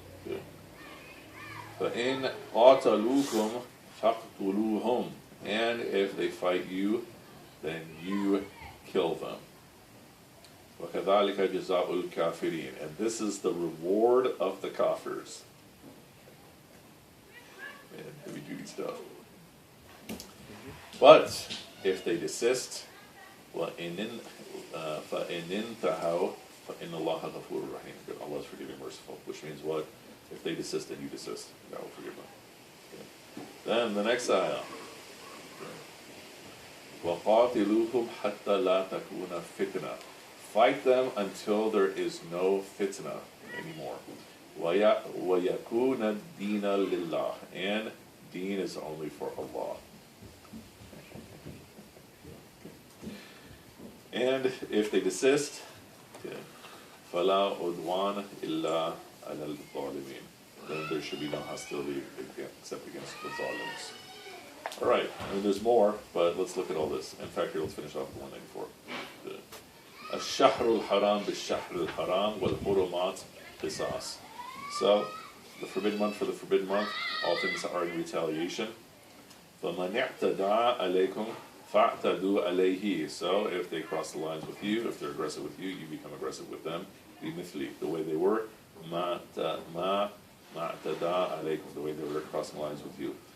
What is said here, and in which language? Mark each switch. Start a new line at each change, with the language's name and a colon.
Arabic: Okay. فَإِنْ قَاتَلُوكُمْ فَاقْتُلُوهُمْ.
English: And if they fight you, then you kill them.
Arabic: وَكَذَلِكَ جَزَاءُ الْكَافِرِينَ.
English: And this is the reward of the kafirs. Man, heavy duty stuff. But if they desist,
Arabic: فَإِنْ انْتَهَوْا فَإِنَّ اللَّهَ غَفُورٌ رَحِيمٌ.
English: Allah is forgiving, merciful. Which means what? If they desist, then you desist. God will forgive them. Okay. Then the next ayah.
Arabic: وَقَاتِلُوهُمْ حَتَّى لَا تَكُونَ فِتْنَةً.
English: Fight them until there is no fitna anymore.
Arabic: وَيَكُونَ الدِّينَ لِلَّهِ.
English: And deen is only for Allah. And if they desist,
Arabic: فَلَا عُدْوَانَ إِلَّا عَلَى الظَّالِمِينَ.
English: Then there should be no hostility except against the zalims. All right, I mean, there's more, but let's look at all this. In fact, here, let's finish off with 194.
Arabic: الشهر الحرام بالشهر الحرام والحرمات قصاص.
English: So, the forbidden month for the forbidden month, all things are in retaliation.
Arabic: فَمَنْ اعْتَدَى عَلَيْكُمْ فَاعْتَدُوا عَلَيْهِ.
English: So, if they cross the lines with you, if they're aggressive with you, you become aggressive with them. بِمِثْلِ, the way they were.
Arabic: مَا اعْتَدَى عَلَيْكُمْ,
English: the way they were crossing lines with you.